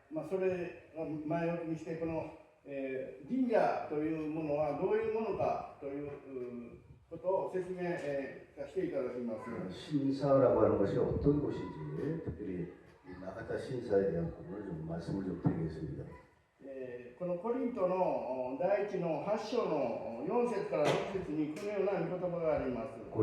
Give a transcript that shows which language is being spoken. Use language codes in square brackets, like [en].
[ja] それを前置きにしてこの、神社というものはどういうものかということを説明、させていただきます。 [ko] 신사라고 하는 것이 어떤 곳인지 특별히 이 나가타 신사에 대한 부분을 좀 말씀을 좀 드리겠습니다. [ja] このコリントの第一の8章の4節から6節にこのような御言葉があります。